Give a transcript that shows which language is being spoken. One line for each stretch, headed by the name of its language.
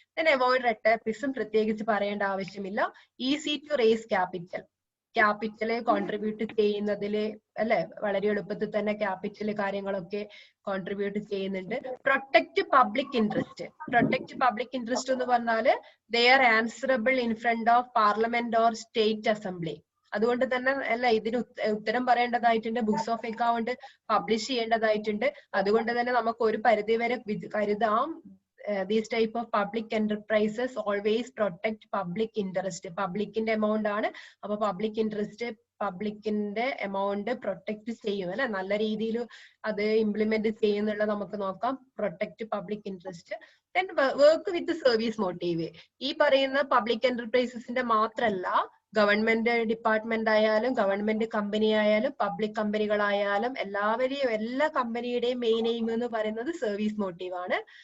English: then avoid red tapism,
Malayalam: പ്രത്യേകിച്ച് പറയേണ്ട ആവശ്യമില്ല.
English: easy to raise capital,
Malayalam: capital contribute ചെയ്യുന്നതില് അല്ലെ വളരെ എളുപ്പത്തിൽ തന്നെ ക്യാപിറ്റൽ കാര്യങ്ങളൊക്കെ കോൺട്രിബ്യൂട്ട് ചെയ്യുന്നുണ്ട്.
English: Protect public interest. Protect public interest
Malayalam: എന്ന് പറഞ്ഞാല്
English: They are answerable in front of parliament or state assembly.
Malayalam: അതുകൊണ്ട് തന്നെ അല്ല ഇതിന് ഉത്തരം പറയേണ്ടതായിട്ടുണ്ട്, ബുക്സ് ഓഫ് അക്കൗണ്ട് പബ്ലിഷ് ചെയ്യേണ്ടതായിട്ടുണ്ട്. അതുകൊണ്ട് തന്നെ നമുക്ക് ഒരു പരിധി വരെ കരുതാം
English: these type of public enterprises always protect public interest.
Malayalam: പബ്ലിക്കിന്റെ amount ആണ്, അപ്പൊ പബ്ലിക് ഇൻട്രസ്റ്റ് പബ്ലിക്കിന്റെ എമൗണ്ട് പ്രൊട്ടക്ട് ചെയ്യും അല്ലെ, നല്ല രീതിയിൽ അത് ഇംപ്ലിമെന്റ് ചെയ്യുന്നുള്ള നമുക്ക് നോക്കാം.
English: Protect public interest. Then work with service motive.
Malayalam: ഈ പറയുന്ന പബ്ലിക് എന്റർപ്രൈസസിന്റെ മാത്രല്ല, ഗവൺമെന്റ് ഡിപ്പാർട്ട്മെന്റ് ആയാലും ഗവൺമെന്റ് കമ്പനി ആയാലും പബ്ലിക് കമ്പനികളായാലും എല്ലാ കമ്പനിയുടെയും മെയിൻ എയിം എന്ന് പറയുന്നത് സർവീസ് മോട്ടീവ് ആണ്.